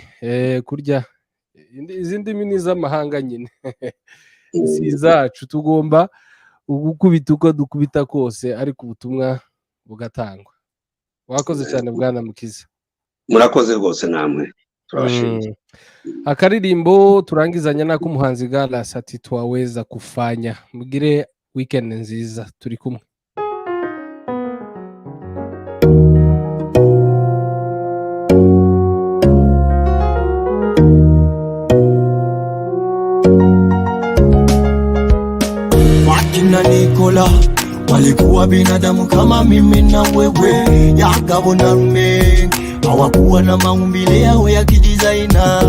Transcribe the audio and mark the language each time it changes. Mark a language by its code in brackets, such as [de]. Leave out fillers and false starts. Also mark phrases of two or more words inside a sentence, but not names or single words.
[rw] Kurya izi ndimi ni iz'amahanga nyine si izacu, tugomba gukubita uko dukubita kose, ariko ubutumwa bugatangwa. Wakoze cyane Bwana Mukiza. Murakoze rwose namwe, turabashimiye. Akaririmbo turangizanya nako umuhanzi Galas ati [sw] twaweza kufanya. [rw] Mugire weekend nziza, turi kumwe. [sw] Wakina Nikola walikuwa binadamu kama mimi na wewe, Kagame na Rume hawakuwa na maumbile yao ya kidizaina,